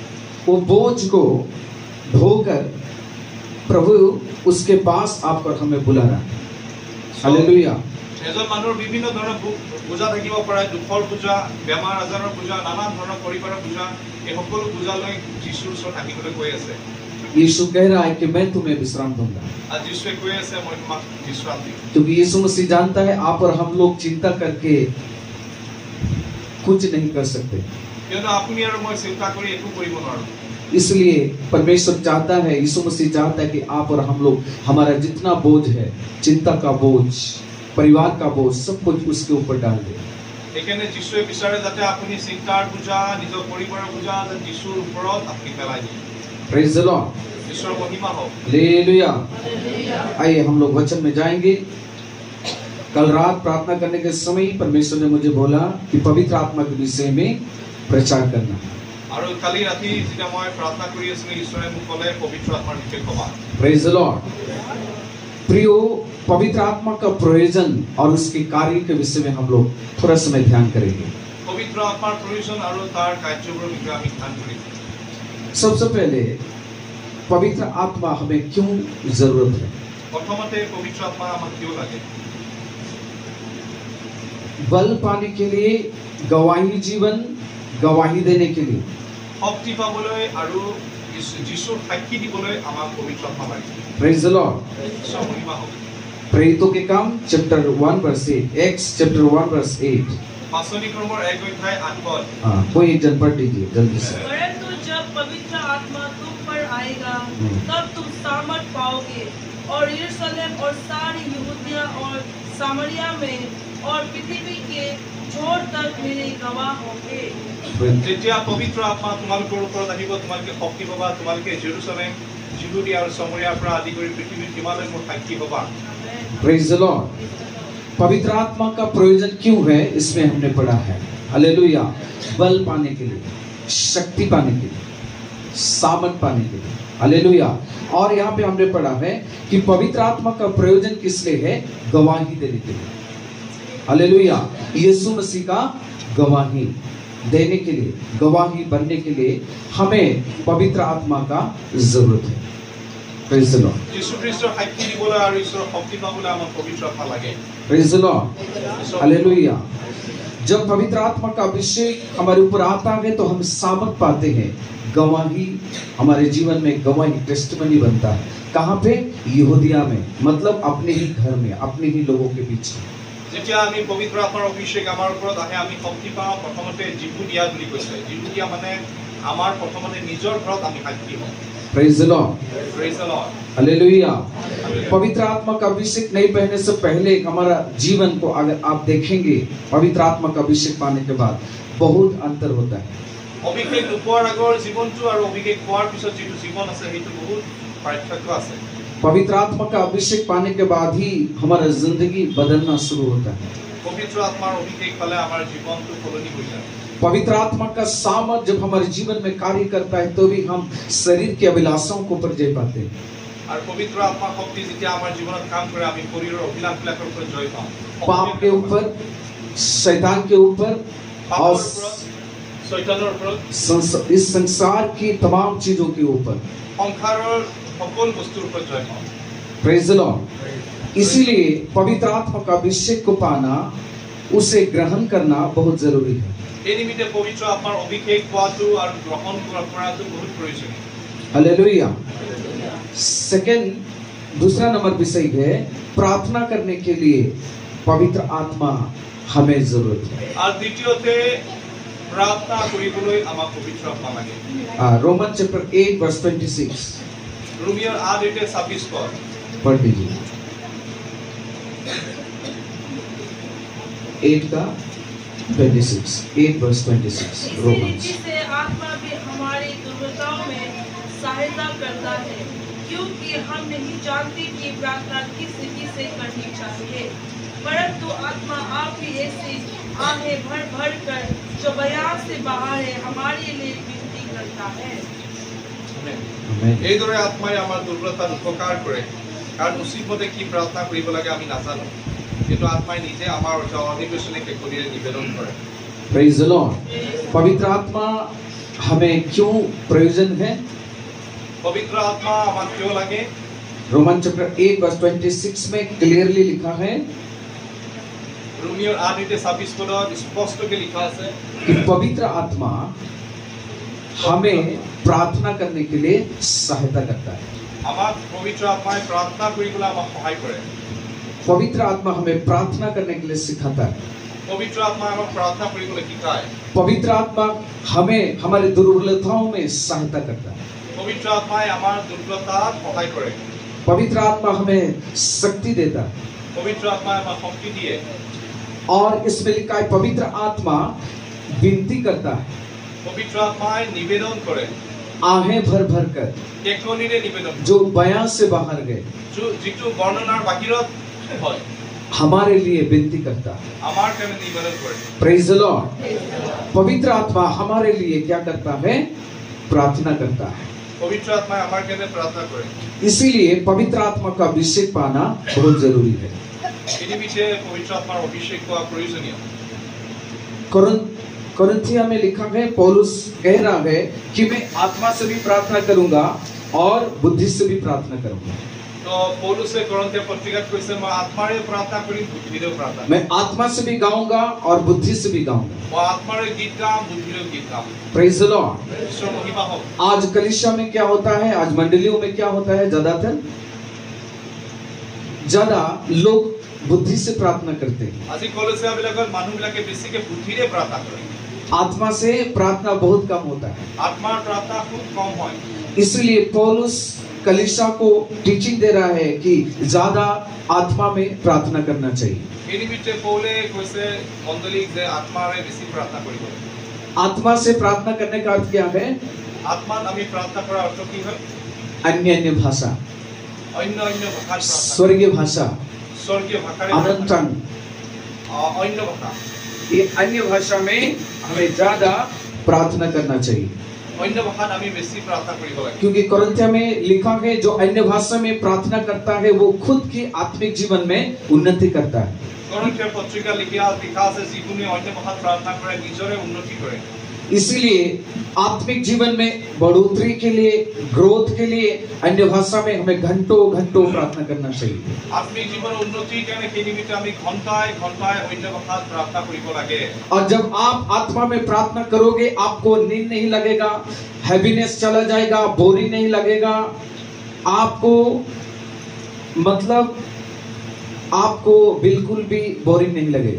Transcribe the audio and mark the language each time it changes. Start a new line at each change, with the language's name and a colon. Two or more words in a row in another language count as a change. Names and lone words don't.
Hindi: वो बोझ को ढोकर प्रभु उसके पास आकर हमें बुला रहा है। हालेलुया।
Assamese: এজন মানুহৰ বিভিন্ন ধৰণৰ বোজা থাকিব পাৰে, দুখৰ বোজা, বেমাৰ আজাৰৰ বোজা, নানান ধৰণৰ পৰিবাৰৰ বোজা, এই সকলো বোজা লৈ যীশুৰ ওচৰত আহিবলৈ কৈ আছে।
Hindi: यीशु कह रहा है कि मैं तुम्हें विश्राम दूंगा।
Assamese: आज যীশুৱে কৈ আছে মই তোমাক বিশ্ৰাম দিম।
Hindi: क्योंकि यीशु मसीह जानता है आप और हम लोग चिंता करके कुछ नहीं कर सकते,
Assamese: কিয়নো আপুনি আৰু মই চিন্তা কৰি একো কৰিব নোৱাৰো।
Hindi: इसलिए परमेश्वर चाहता है, यीशु मसीह चाहता है कि आप और हम लोग हमारा जितना बोझ है, चिंता का बोझ, परिवार का बोझ, सब कुछ उसके ऊपर डाल दे।
Assamese: সেইকাৰণে যীশুৱে বিচাৰে যাতে আপুনি চিন্তাৰ বোজা, নিজৰ পৰিবাৰৰ বোজা যীশুৰ ওপৰত আপুনি পেলাই দিয়ে।
English: Praise the Lord.
Assamese: ঈশ্বৰৰ মহিমা হওক।
Hindi: हालेलुया। आइए हम लोग वचन में जाएंगे। कल रात प्रार्थना करने के समय परमेश्वर ने मुझे बोला कि पवित्र आत्मा के विषय में प्रचार करना।
Assamese: আৰু কালি ৰাতি যেতিয়া মই প্ৰাৰ্থনা কৰি আছিলোঁ, ঈশ্বৰে মোক ক'লে পবিত্ৰ আত্মাৰ বিষয়ে ক'বা।
English: Praise the Lord.
Hindi: प्रियो, पवित्र आत्मा का प्रयोजन और उसके कार्य के विषय में हम लोग थोड़ा समय ध्यान करेंगे।
Assamese: পবিত্ৰ আত্মাৰ প্ৰয়োজন আৰু তাৰ কাৰ্যবোৰৰ বিষয়ে আমি ধ্যান কৰিম।
Hindi: सबसे पहले पवित्र आत्मा हमें क्यों जरूरत है?
Assamese: প্ৰথমতে পবিত্ৰ আত্মা আমাক কিয় লাগে?
Hindi: बल पाने के लिए, गवाही जीवन गवाही देने के लिए,
Assamese: শক্তি পাবলৈ আৰু যীশুৰ সাক্ষী দিবলৈ আমাক পবিত্ৰ আত্মা লাগে।
English: Praise the Lord.
Assamese: ঈশ্বৰৰ মহিমা হওক।
Hindi: प्रेरितों के काम
English: chapter 1 verse 8, Acts chapter 1 verse 8.
Assamese: পাঁচনি কৰ্ম 1:8 পদ।
Hindi: हाँ, कोई एक जन पढ़ लीजिए जल्दी से। परंतु जब पवित्र आत्मा तुम पर आएगा तब तुम सामर्थ पाओगे और यरूशलेम और सारी यहूदिया और सामरिया में और पृथ्वी के छोर तक मेरे गवाह होंगे। যেতিয়া পবিত্ৰ আত্মা তোমালোকৰ ওপৰত আহিব, তোমালোকে শক্তি পাবা, তোমালোকে জেৰুসালেম, যুহুদিয়া আৰু সামৰিয়াৰ পৰা আদি কৰি পৃথিৱীৰ কিমালৈ মোৰ সাক্ষী হ'বা।
English: Praise the Lord.
Hindi: पवित्र आत्मा का प्रयोजन क्यों है, इसमें हमने पढ़ा है। हालेलुया। बल पाने के लिए, शक्ति पाने के लिए, सामर्थ पाने के लिए। हालेलुया। और यहाँ पे हमने पढ़ा है कि पवित्र आत्मा का प्रयोजन किस लिए है? गवाही देने के लिए। हालेलुया। यीशु मसीह का गवाही देने के लिए, गवाही बनने के लिए हमें पवित्र आत्मा का जरूरत है।
English: Praise the Lord.
Assamese: যীশু খ্ৰীষ্টৰ সাক্ষী দিবলৈ আৰু ঈশ্বৰৰ শক্তি পাবলৈ আমাক পবিত্ৰ আত্মা লাগে।
English: Praise the Lord. हालेलुया।
Hindi: जब पवित्र आत्मा का अभिषेक हमारे ऊपर आता है तो हम सामर्थ पाते हैं, गवाही हमारे जीवन में गवाही टेस्टिमनी बनता है। कहाँ पे? यहूदिया में, मतलब अपने ही घर में, अपने ही लोगों के बीच।
Assamese: যেতিয়া আমি পবিত্ৰ আত্মাৰ অভিষেক আমাৰ ওপৰত আহে আমি শক্তি পাওঁ। প্ৰথমতে জীহুদিয়া বুলি কৈছে। জীহুদিয়া মানে আমাৰ প্ৰথমতে নিজৰ ঘৰত আমি সাক্ষী হওঁ।
English: Praise the Lord. Praise the Lord.
Hindi: हालेलुया। पवित्र आत्मा का अभिषेक नहीं पहनने से पहले हमारा जीवन को अगर आप देखेंगे, पवित्र आत्मा का अभिषेक पाने के बाद बहुत अंतर होता है।
Assamese: অভিষেক নোপোৱাৰ আগৰ জীৱনটো আৰু অভিষেক পোৱাৰ পিছত যিটো জীৱন আছে সেইটো বহুত পাৰ্থক্য আছে।
Hindi: पवित्र आत्मा का अभिषेक पाने के बाद ही हमारा जिंदगी बदलना शुरू होता है।
Assamese: পবিত্ৰ আত্মাৰ অভিষেক পালে আমাৰ জীৱনটো সলনি হৈ যায়।
Hindi: पवित्र आत्मा का सामर्थ जब हमारे जीवन में कार्य करता है तो भी हम शरीर की अभिलाषाओं को ऊपर जय पाते हैं।
Assamese: আৰু পবিত্ৰ আত্মাৰ শক্তি যেতিয়া আমাৰ জীৱনত কাম কৰে আমি শৰীৰৰ অভিলাষবিলাকৰ ওপৰত জয় পাওঁ।
Hindi: पाप के ऊपर, शैतान के ऊपर
Assamese: পাপৰ
Hindi: और
Assamese: ওপৰত, শয়তানৰ ওপৰত,
Hindi: इस संसार की तमाम चीजों के ऊपर।
Assamese: সংসাৰৰ সকলো বস্তুৰ ওপৰত জয় পাওঁ।
English: Praise the Lord.
Hindi: इसीलिए पवित्र आत्मा का अभिषेक को पाना, उसे ग्रहण करना बहुत जरूरी है।
Assamese: এই নিমিত্তে পবিত্ৰ আত্মাৰ অভিষেক পোৱাটো আৰু গ্ৰহণ কৰাটো বহুত প্ৰয়োজনীয়।
Hindi: हालेलुया। सेकंड, दूसरा नंबर विषय है प्रार्थना करने के लिए पवित्र आत्मा हमें जरूरत है।
Assamese: আৰু দ্বিতীয়তে প্ৰাৰ্থনা কৰিবলৈ আমাক পবিত্ৰ আত্মা লাগে।
English: Roman chapter 8 verse 26
Assamese: ৰোমীয়াৰ 8:26 পদ
Hindi: पढ़ दीजिए। 8 का 26, 8 वर्स 26 इसी रोमन्स। रीति से आत्मा भी हमारी दुर्बलताओं में सहायता करता है, क्योंकि हम नहीं जानते कि प्रार्थना किस रीति से करनी चाहिए, परंतु आत्मा आप ही ऐसी आहें भर भर कर जो बयान से बाहर है हमारे लिए विनती करता है। आमेन।
Assamese: এইদৰে আত্মাই আমাৰ দুৰ্বলতাত উপকাৰ কৰে, কাৰণ উচিতমতে কি প্ৰাৰ্থনা কৰিব লাগে আমি নাজানো। কিন্তু আত্মাই নিজে আমাৰ অধিবেশনে কেকলিৰে নিবেদন কৰে।
English: Praise the Lord.
Hindi: पवित्र आत्मा हमें क्यों प्रयोजन है?
Assamese: পবিত্ৰ আত্মা আমাক কিয় লাগে?
English: Roman chapter 8 verse 26
Hindi: में क्लियरली लिखा है
Assamese: ৰোমীয়াৰ 8:26 পদত स्पष्टকৈ লিখা আছে
Hindi: कि पवित्र आत्मा हमें प्रार्थना करने के लिए सहायता करता है।
Assamese: আমাক পবিত্ৰ আত্মাই প্ৰাৰ্থনা কৰিবলৈ আমাক সহায় কৰে।
Hindi: पवित्र आत्मा हमें प्रार्थना करने के लिए सिखाता है।
Assamese: পবিত্ৰ আত্মাই আমাক প্ৰাৰ্থনা কৰিবলৈ শিকায়।
Hindi: पवित्र आत्मा हमें हमारी दुर्बलताओं में सहायता करता है।
Assamese: পবিত্ৰ আত্মাই আমাৰ দুৰ্বলতাত সহায় কৰে।
Hindi: पवित्र आत्मा हमें शक्ति देता है।
Assamese: পবিত্ৰ আত্মাই আমাক শক্তি দিয়ে।
Hindi: और इसमें लिखा है पवित्र आत्मा विनती करता है,
Assamese: পবিত্ৰ আত্মাই নিবেদন কৰে।
Hindi: आहें भर भर कर,
Assamese: কেকলিৰে নিবেদন কৰে।
Hindi: जो बयां से बाहर गए
Assamese: যিটো বৰ্ণনাৰ বাহিৰত হয়
Hindi: हमारे लिए विनती करता है।
Assamese: আমাৰ কাৰণে নিবেদন কৰে।
English: Praise the Lord.
Hindi: पवित्र आत्मा हमारे लिए क्या करता है? प्रार्थना करता है।
Assamese: পবিত্ৰ आत्माই আমাৰ কাৰণে প্ৰাৰ্থনা কৰে।
Hindi: इसीलिए पवित्र आत्मा का अभिषेक पाना बहुत जरूरी है।
Assamese: এই নিমিত্তে পবিত্ৰ আত্মাৰ অভিষেক হোৱা প্ৰয়োজনীয়।
Hindi: कोरिन्थिया में लिखा है, पौलुस कह रहा है कि मैं आत्मा से भी प्रार्थना करूंगा और बुद्धि से भी प्रार्थना करूंगा।
Assamese: তো পৌলুসে করন্থীয় পত্রিকাত কৈছে মই আত্মাৰে প্ৰাৰ্থনা কৰিম বুদ্ধিৰেও প্ৰাৰ্থনা।
Hindi: मैं आत्मा से भी गाऊंगा और बुद्धि से भी गाऊंगा।
Assamese: মই आत्माৰে गीत गाম বুদ্ধিৰেও गीत गाम।
English: Praise the Lord.
Assamese: ঈশ্বৰ মহিমা হোক।
Hindi: आज कलीसिया में क्या होता है, आज मंडलियों में क्या होता है, ज्यादा लोग बुद्धि से प्रार्थना करते हैं।
Assamese: আজি কলেছিয়া বিলাকৰ মানুহবিলাকে বেছিকে বুদ্ধিৰে প্ৰাৰ্থনা কৰে।
Hindi: आत्मा से प्रार्थना बहुत कम होता है।
Assamese: আত্মাৰ প্ৰাৰ্থনা খুব কম হয়।
Hindi: इसलिए पौलुस कलीसिया को टीचिंग दे रहा है कि ज्यादा आत्मा में प्रार्थना करना चाहिए।
Assamese: এই নিমিত্তে পৌলে কৈছে মণ্ডলীক যে আত্মাৰে বেছি প্ৰাৰ্থনা কৰিব লাগে।
Hindi: आत्मा से प्रार्थना करने का अर्थ क्या है?
Assamese: আত্মাত আমি প্ৰাৰ্থনা কৰাৰ অৰ্থ কি হয়?
Hindi: अन्य अन्य भाषा,
Assamese: অন্য অন্য ভাষাত প্ৰাৰ্থনা।
Hindi: स्वर्गीय भाषा,
Assamese: স্বৰ্গীয় ভাষাৰে
Hindi: अनंत टंग।
Assamese: অন্য ভাষা।
Hindi: ये अन्य भाषा में हमें ज्यादा प्रार्थना करना चाहिए,
Assamese: অন্য ভাষাত আমি বেছি প্ৰাৰ্থনা কৰিব লাগে।
Hindi: क्योंकि कोरिन्थिया में लिखा है जो अन्य भाषा में प्रार्थना करता है वो खुद के आत्मिक जीवन में उन्नति करता है।
Assamese: Korinthia পত্রিকা লিখা আছে যিকোনো অন্য ভাষাত প্ৰাৰ্থনা কৰে নিজৰে উন্নতি কৰে।
Hindi: इसीलिए आत्मिक जीवन में बढ़ोतरी के लिए, ग्रोथ के लिए अन्य भाषा में हमें घंटों घंटों प्रार्थना करना चाहिए।
Assamese: আত্মিক জীৱনৰ উন্নতিৰ কাৰণে সেই নিমিত্তে আমি ঘণ্টাই ঘণ্টাই অন্য ভাষাত প্ৰাৰ্থনা কৰিব লাগে।
Hindi: और जब आप आत्मा में प्रार्थना करोगे आपको नींद नहीं लगेगा, हैवीनेस चला जाएगा, बोरिंग नहीं लगेगा, आपको मतलब आपको बिल्कुल भी बोरिंग नहीं लगेगा।